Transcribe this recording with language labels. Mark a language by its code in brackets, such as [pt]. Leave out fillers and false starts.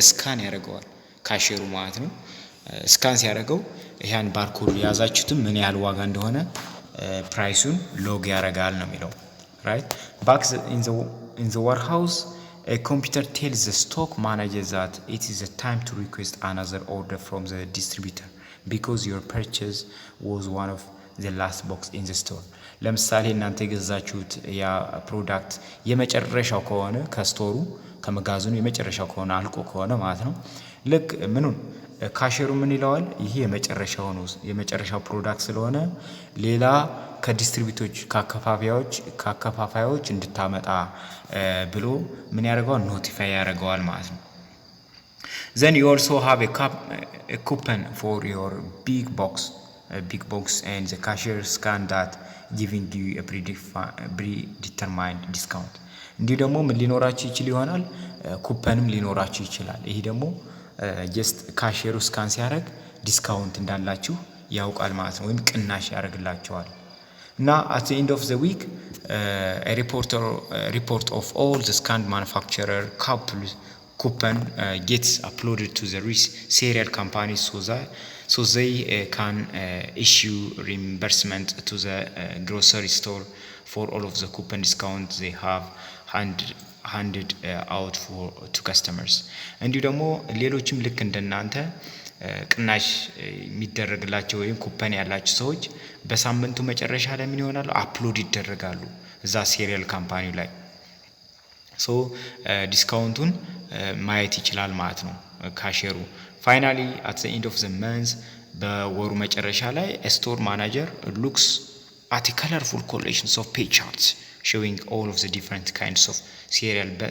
[am] ስካን ያደርገዋል ካሸሩ ማለት ነው። ስካን ሲያደርገው ያን ባርኮድ ያዛችሁትን ምን ያህል ዋጋ እንደሆነ ፕራይሱን ሎግ ያደርጋል ነው የሚለው። [en] right back in the warehouse, a computer tells the stock manager that it is a time to request another order from the distributor because your purchase was one of the last box in the store. [am] ለምሳሌ እናንተ የገዛችሁት ያ ፕሮዳክት የመጨረሻው ከሆነ ከስቶሩ ከመጋዘኑ የመጨረሻው ከሆነ አልቆ ከሆነ ማለት ነው። ልክ ምኑን ካሸሩ ምን ይለዋል? ይሄ የመጨረሻው ፕሮዳክት ስለሆነ ሌላ ከዲስትሪቢዩተሮች ከአከፋፋዮች እንድታመጣ ብሎ ምን ያደርገዋል? ኖቲፋይ ያደርገዋል ማለት ነው። [en] then you also have a coupon for your big box and the cashier scan that giving you a predetermined discount. [am] እንዲሁ ደግሞ ምን ሊኖራችሁ ይችል ይሆናል? ኩፐንም ሊኖራችሁ ይችላል። ይሄ ደግሞ ጀስት ካሼሩ ስካን ሲያደርግ ዲስካውንት እንዳላችሁ ያውቃል ማለት ነው፣ ወይም ቅናሽ ያደርግላችኋል። እና [en] at the end of the week, a report of all the scanned manufacturer coupon gets uploaded to the serial companies so they can issue reimbursement to the grocery store for all of the coupon discounts they have handed out to customers. [am] እንዲሁ ደግሞ ሌሎችም ልክ እንደናንተ ቅናሽ የሚደረግላቸው ወይም ኩፐን ያላቸው ሰዎች በሳምንቱ መጨረሻ ላይ ምን ይሆናሉ? አፕሎድ ይደረጋሉ እዛ ሴሪያል ካምፓኒው ላይ። ሶ ዲስካውንቱን ማየት ይችላል ማለት ነው ካሼሩ። [en] ፋይናሊ at the end of the month, [am] በወሩ መጨረሻ ላይ [en] ስቶር ማናጀር looks at a colorful collections of pay charts showing all of the different kinds of cereal